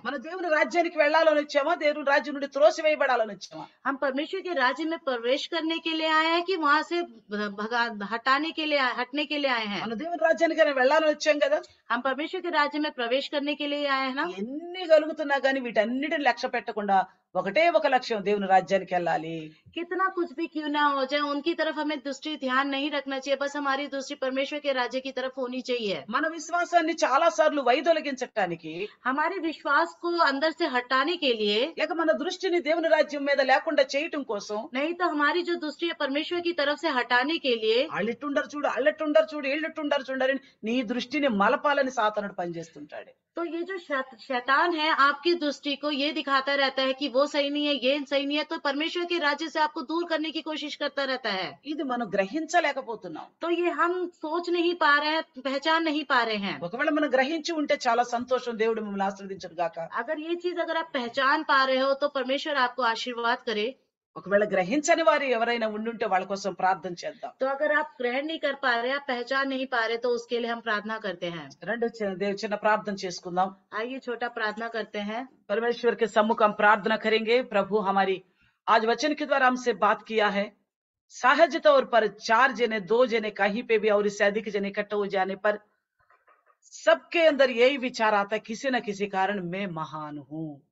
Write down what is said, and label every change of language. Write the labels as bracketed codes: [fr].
[te] మన దేవుని రాజ్యానికి వెళ్ళాలని వచ్చామా, దేవుని రాజ్యం నుండి త్రోసివేయబడాలని వచ్చామా? [hi] हम परमेश्वर के राज्य में प्रवेश करने के लिए आए हैं कि वहां से हटाने के लिए हटने के लिए आए हैं? [te] మన దేవుని రాజ్యానికి వెళ్ళాలని వచ్చాం కదా. [hi] हम परमेश्वर के राज्य में प्रवेश करने के लिए आए हैं ना? [te] ఎన్ని కలుగుతున్నా కానీ వీటన్నిటిని లక్ష్య పెట్టకుండా ఒకటే ఒక లక్ష్యం, దేవుని రాజ్యానికి వెళ్ళాలి. [hi] कितना कुछ भी क्यों ना हो जाए, उनकी तरफ हमें दृष्टि ध्यान नहीं रखना चाहिए, बस हमारी दृष्टि परमेश्वर के राज्य की तरफ होनी चाहिए। [te] మన విశ్వాసాన్ని చాలా సార్లు వైదొలగించటానికి, [hi] हमारे विश्वास को अंदर से हटाने के लिए, [te] లేక మన దృష్టిని దేవుని రాజ్యం మీద లేకుండా చేయటం కోసం, [hi] नहीं तो हमारी जो दृष्टि है परमेश्वर की तरफ से हटाने के लिए, [te] అళ్ళిట్టుండరు చూడు, అల్లెట్టుండరు చూడు, ఇళ్ళిట్టుండరు చూడని నీ దృష్టిని మలపాలని సాతానుడు పనిచేస్తుంటాడు. [hi] तो ये जो शैतान है आपकी दृष्टि को ये दिखाता रहता है कि वो सही नहीं है, ये सही नहीं है, तो परमेश्वर के राज्य से आपको दूर करने की कोशिश करता रहता है। [te] ఇది మనం గ్రహించలేకపోతున్నాం. [hi] तो ये हम सोच नहीं पा रहे हैं, पहचान नहीं पा रहे हैं। [te] ఒకవేళ మనం గ్రహించి ఉంటే చాలా సంతోషం, దేవుడు మిమ్మల్ని ఆశీర్వదించును గాక. [hi] अगर ये चीज अगर आप पहचान पा रहे हो तो परमेश्वर आपको आशीर्वाद करे। [te] ఒకవేళ గ్రహించని వారు ఎవరైనా ఉండుంటే వాళ్ళ కోసం ప్రార్థన చేద్దాం. [hi] तो अगर आप ग्रहण नहीं कर पा रहे, आप पहचान नहीं पा रहे, तो उसके लिए हम प्रार्थना करते हैं। [te] రెండు చిన్న ప్రార్థన చేసుకుందాం. [hi] आइए छोटा प्रार्थना करते हैं। परमेश्वर के सम्मुख हम प्रार्थना करेंगे. प्रभु, हमारी आज वचन के द्वारा हमसे बात किया है. सहज तौर पर 4 जने 2 जने कहीं पे भी और इससे अधिक जने इकट्ठे हो जाने पर सबके अंदर यही विचार आता है, किसी न किसी कारण मैं महान हूं.